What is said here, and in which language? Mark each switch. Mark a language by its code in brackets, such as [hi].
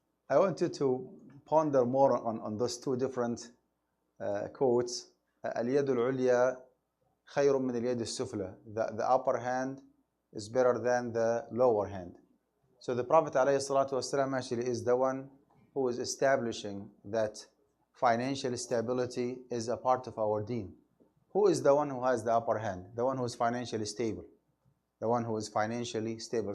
[en] I want you to ponder more on those two different quotes. [ar] اليد العليا خير من اليد السفلى. [en] The upper hand is better than the lower hand. So the Prophet ﷺ actually is the one who is establishing that financial stability is a part of our deen. Who is the one who has the upper hand? The one who is financially stable. The one who is financially stable.